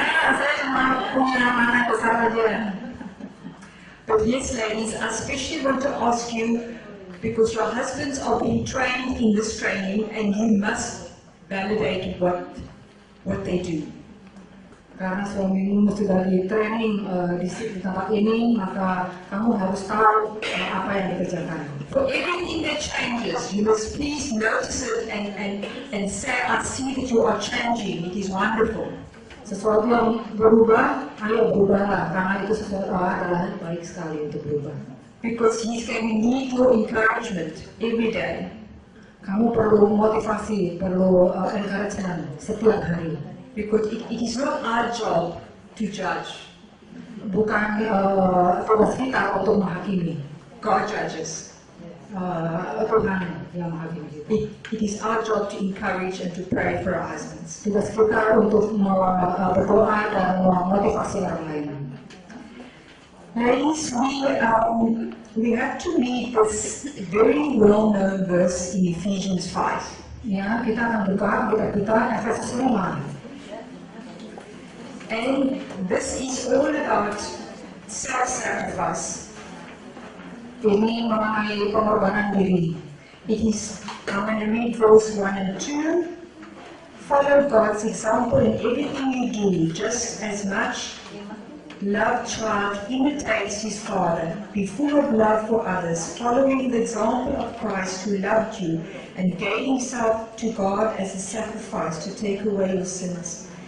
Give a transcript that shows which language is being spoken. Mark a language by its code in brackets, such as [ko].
[id] Saya cuma punya mata besar aja. [en] But yes, ladies, I especially want to ask you, because your husbands are being trained in this training, and you must validate what they do. [id] Karena suamimu sudah di training di tempat ini, maka kamu harus tahu apa yang dikerjakan. [en] For everything that changes, you must please notice it and say, I see that you are changing. It is wonderful. [id] Sesuatu yang berubah, ayo berubahlah, karena itu sesuatu adalah baik sekali untuk berubah. [en] Because he's going to need your encouragement every day. [id] Kamu perlu motivasi, perlu encouragement setiap hari. [en] Because it is not our job to judge. [id] Bukan tugas kita untuk menghakimi. [en] God judges. [id] Tuhan yang menghakimi. [en] It is our job to encourage and to pray for our husbands. [id] Tugas kita untuk berdoa dan memotivasi orang lain. [en] Ladies, we have to read this very well-known verse in Ephesians 5. [id] Ya, kita akan buka kita Efesus 5. [en] And this is all about self-sacrifice. [id] Ini mengenai pengorbanan diri. [en] It is, I'm going to read verse 1 and 2. Follow God's example in everything you do, just as much loved child imitates his father. Be full of love for others, following the example of Christ who loved you and gave himself to God as a sacrifice to take away your sins.